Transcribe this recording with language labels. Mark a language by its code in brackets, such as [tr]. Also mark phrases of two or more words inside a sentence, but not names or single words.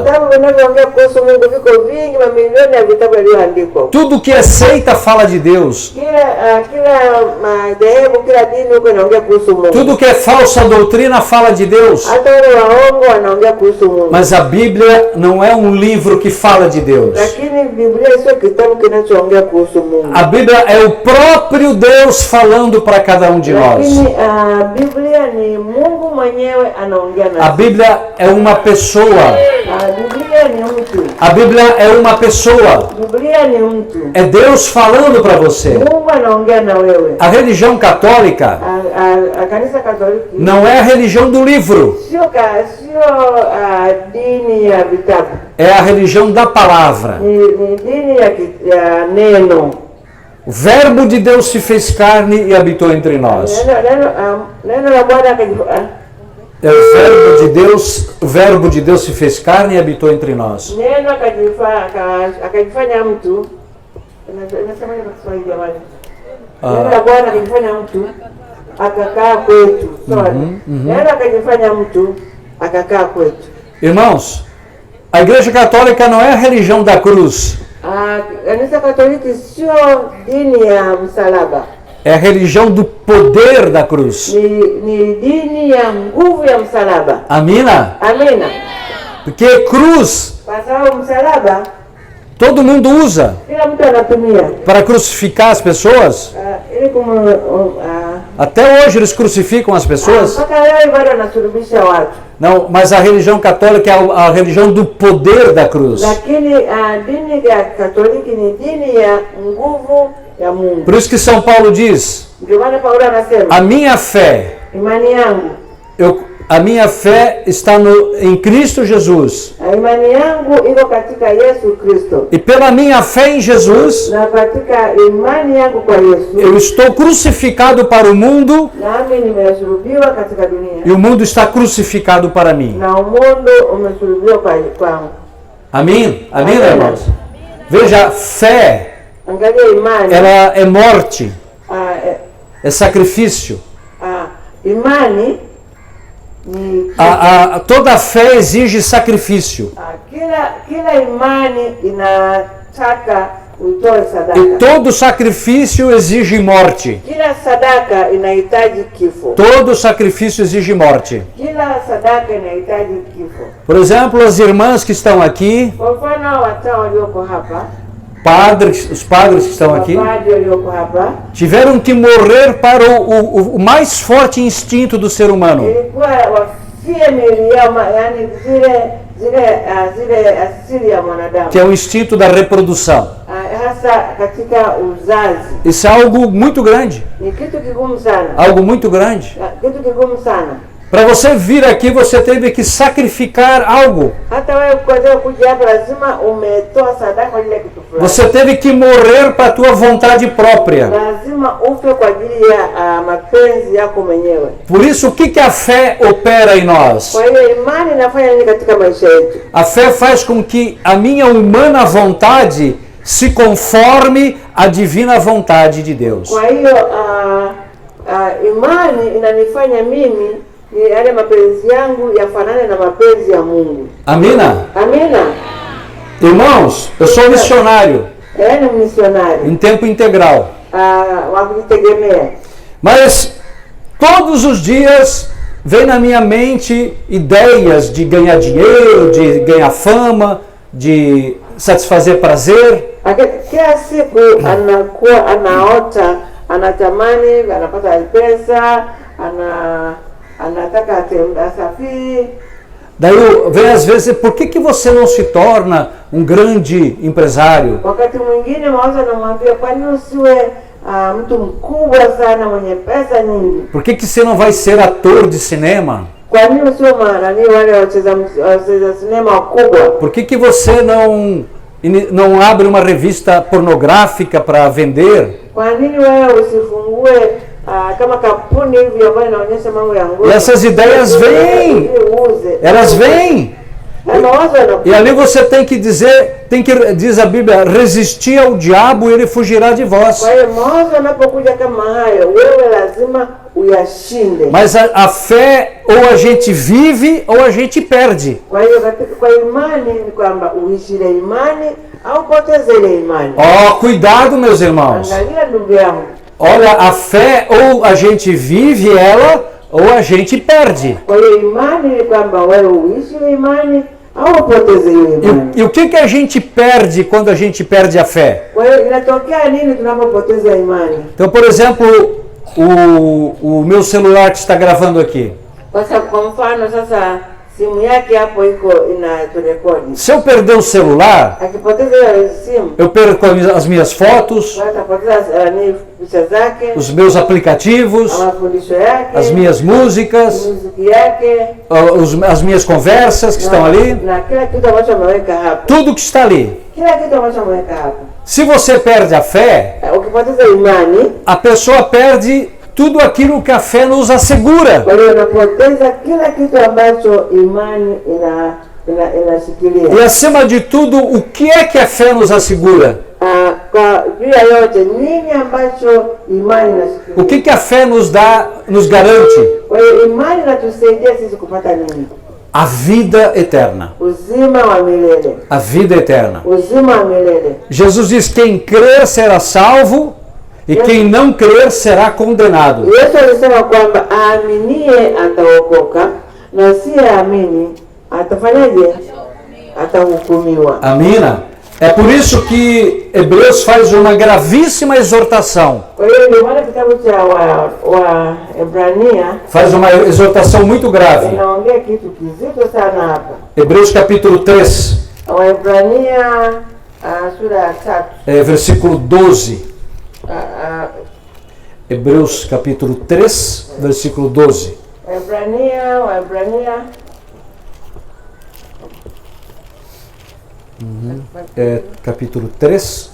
[sw] Vitabu vinavyoongea kuhusu Mungu viko vingi, mamilioni ya vitabu yaliyoandikwa. [pt] Tudo que é seita fala de Deus. [sw] Kila madhehebu, kila dini huko inaongea kuhusu Mungu. [pt] Tudo que é falsa doutrina fala de Deus. [sw] Hata wale waongo wanaongea kuhusu Mungu. [pt] Mas a Bíblia não é um livro que fala de Deus. [sw] Lakini Biblia sio kitabu kinachoongea kuhusu Mungu. [pt] A Bíblia é o próprio Deus falando para cada um de nós. [sw] Lakini Biblia ni Mungu mwenyewe anaongea [pt] A [sw] nasi. [pt] Bíblia é uma pessoa. [sw] Biblia ni mtu. [pt] A Bíblia é uma pessoa. [sw] Biblia ni mtu. [pt] É Deus falando para você. [sw] Mungu anaongea na wewe. [pt] A religião católica [sw] Kanisa Katoliki [pt] não é a religião do livro, [sw] sio dini ya vitabu. [pt] é a religião da palavra. [sw] Ni dini ya neno. [pt] O verbo de Deus se fez carne e habitou entre nós. [sw] Neno la Bwana akajifunua. [pt] É o verbo de Deus se fez carne e habitou entre nós. [sw] Neno akajifanya mtu. Nasema kwa Kiswahili jamani. Neno la Bwana akajifanya mtu akakaa kwetu. Neno akajifanya mtu akakaa kwetu. [pt] Irmãos, a Igreja Católica não é a religião da cruz. [sw] Kanisa Katoliki sio dini ya msalaba. [pt] É a religião do poder da cruz. [sw] Ni dini ya nguvu ya msalaba. Amina? Amina. [pt] Porque cruz [sw] Kwa sababu msalaba [pt] todo mundo usa [sw] kila mtu anatumia [pt] para crucificar as pessoas. [sw] ili [pt] Até hoje eles crucificam as pessoas. [sw] mpaka leo bado anasulubisha watu. [pt] Não, mas a religião católica é a religião do poder da cruz. [sw] Lakini dini ya Katoliki ni dini ya nguvu ya Mungu. [pt] Por isso que São Paulo diz: [sw] Ndio maana Paulo anasema [pt] a minha fé, [sw] imani yangu, [pt] a minha fé está em Cristo Jesus. [sw] imani yangu iko katika Yesu Kristo. [pt] E pela minha fé em Jesus, [sw] Na katika imani yangu kwa Yesu, [pt] eu estou crucificado para o mundo [sw] nami nimesulubiwa katika dunia. [pt] e o mundo está crucificado para mim. [sw] Na umundu umesulubiwa kwangu. [pt] Amém? Amém, irmãos? Veja, fé, [sw] Angalia imani. [pt] ela é morte, Ah, é sacrifício. [sw] imani ni [pt] Toda fé exige sacrifício. [sw] kila imani inataka utoe sadaka. [pt] E todo sacrifício exige morte. [sw] Kila sadaka inahitaji kifo. [pt] Todo sacrifício exige morte. [sw] Kila sadaka inahitaji kifo. [pt] Por exemplo, as irmãs que estão aqui, [sw] Kwa mfano watawa walioko hapa, [pt] os padres que estão aqui, [sw] mapadri walioko hapa, [pt] tiveram que morrer para o mais forte instinto do ser humano, [sw] ilikuwa wafie miili yao, yani zile asili ya mwanadamu, [pt] que é o instinto da reprodução. [sw] hasa katika uzazi. [pt] Isso é algo muito grande, [sw] Ni kitu kigumu sana, [pt] algo muito grande. [sw] kitu kigumu sana. [pt] Para você vir aqui, você teve que sacrificar algo. [sw] Hata wewe kuweza kuja hapa lazima umetoa sadaka kwa ajili ya kitu fulani. [pt] Você teve que morrer para a tua vontade própria. [sw] Lazima ufe kwa ajili ya mapenzi yako mwenyewe. [pt] Por isso, o que a fé opera em nós? [sw] Kwa hiyo imani inafanya nini katika maisha yetu? [pt] A fé faz com que a minha humana vontade se conforme à divina vontade de Deus. [sw] Kwa hiyo imani inanifanya mimi ni yale mapenzi yangu yafanane na mapenzi ya Mungu. Amina? Amina. [pt] Irmãos, eu sou missionário [sw] Yaani missionário [pt] em tempo integral. [sw] wa kujitegemea. [pt] Mas todos os dias vem na minha mente ideias de ganhar dinheiro, de ganhar fama, de satisfazer prazer. [sw] Kila siku anakuwa anaota, anatamani, anapata pesa, anataka asafiri. [pt] Daí vem às vezes, por que você não se torna um grande empresário? [sw] Wakati mwingine mawazo anamwambia, kwa nini usiwe mtu mkubwa sana mwenye pesa nyingi? [pt] Por que você não vai ser ator de cinema? [sw] Kwa nini usiwe wale wacheza sinema wakubwa? [pt] Por que você não abre uma revista pornográfica para vender? [sw] Kwa nini wewe usifungue kama kampuni hivi ambayo inaonyesha mambo ya ngono? [pt] E essas ideias vêm, elas vêm. E ali você tem que dizer, diz a Bíblia, resistir ao diabo e ele fugirá de vós. [sw] Kwa hiyo mawazo yanapokuja kama hayo, wewe lazima uyashinde. [pt] Mas a fé, ou a gente vive ou a gente perde. [sw] Kwa hiyo kwa imani ni kwamba uishi ile imani au poteze ile imani. [pt] Cuidado, meus irmãos. [sw] Angalia ndugu yangu. [pt] Olha, a fé ou a gente vive ela ou a gente perde. [sw] Kwa hiyo imani ni kwamba wewe uishi ile imani au upoteze ile imani. [pt] E o que a gente perde quando a gente perde a fé? [sw] Kwa hiyo inatokea nini tunapopoteza imani? [pt] Então, por exemplo, o meu celular que está gravando aqui. [sw] Kwa mfano sasa simu yake hapo iko inaturekodi. [pt] Se eu perder o celular, [sw] Akipoteza ile simu, [pt] eu perco as minhas fotos, [sw] atapoteza picha zake, [pt] os meus aplicativos, [sw] mafundisho yake, [pt] as minhas músicas, [sw] muziki yake, [pt] as minhas conversas que estão ali, [sw] na kila kitu ambacho ameweka hapo. [pt] tudo que está ali. [sw] Kila kitu ambacho ameweka hapo. [pt] Se você perde a fé, [sw] Ukipoteza imani, [pt] a pessoa perde tudo aquilo que a fé nos assegura. [sw] kwa hiyo unapoteza kila kitu ambacho imani inashikilia. [pt] E acima de tudo, o que é que a fé nos assegura? [sw] Kwa juu ya yote nini ambacho imani inashikilia? [pt] O que a fé nos dá, nos garante? [sw] Kwa hiyo imani inatusaidia sisi kupata nini? [pt] A vida eterna. [sw] Uzima wa milele. [pt] A vida eterna. [sw] Uzima wa milele. [pt] Jesus diz: quem crer será salvo e quem não crer será condenado. [sw] Yesu alisema kwamba aaminie ataokoka na asiyeamini atafanyaje? Atahukumiwa. Amina? [pt] É por isso que Hebreus faz uma gravíssima exortação. [sw] Kwa hiyo ndio maana kitabu cha Waebrania [pt] Faz uma exortação muito grave. [sw] inaongea kitu kizito sana hapa. [pt] Hebreus capítulo 3, [sw] Waebrania sura ya 3. [pt] Versículo 12. Hebreus capítulo 3, versículo 12. [sw] Waebrania [pt] Capítulo 3,